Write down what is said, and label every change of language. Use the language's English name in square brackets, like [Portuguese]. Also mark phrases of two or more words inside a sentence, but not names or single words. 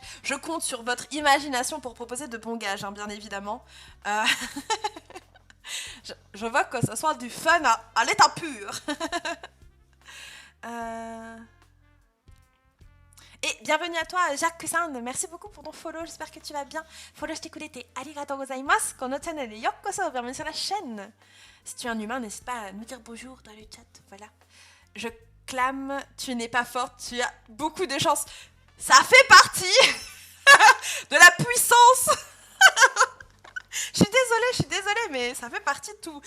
[French] Je compte sur votre imagination pour proposer de bons gages, hein, bien évidemment. Je veux que ce soit du fun à l'état pur. Et bienvenue à toi, Jacques-san. Merci beaucoup pour ton follow. J'espère que tu vas bien. Follow, je t'écoute. [Japanese] ありがとうございます。このチャンネルようこそ. [French] Bienvenue sur la chaîne. Si tu es un humain, n'hésite pas à nous dire bonjour dans le chat. Voilà. Je clame, tu n'es pas forte. Tu as beaucoup de chance. Ça fait partie de la puissance. Je suis désolée, mais ça fait partie de tout.